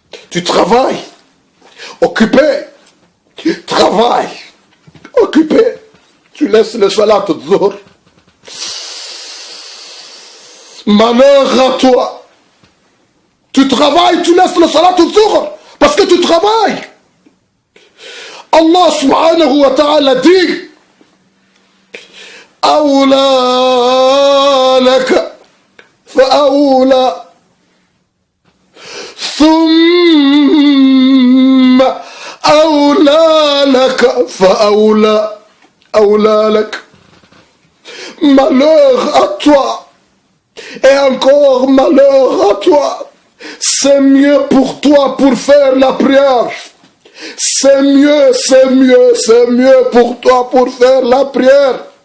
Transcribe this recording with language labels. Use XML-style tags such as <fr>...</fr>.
<fr>Tu travailles, occupé, travail, occupé, tu laisses le salat al-Dhuhr. Malheur à toi. Tu travailles, tu laisses le salat al-Dhuhr parce que tu travailles. Allah subhanahu wa ta'ala dit</fr> <ar>أولى لك فأولى ثم أولى لك فأولى أولى لك.</ar> <fr>Malheur à toi et encore malheur à toi. C'est mieux pour toi pour faire la prière. C'est mieux pour toi pour faire la prière.</fr>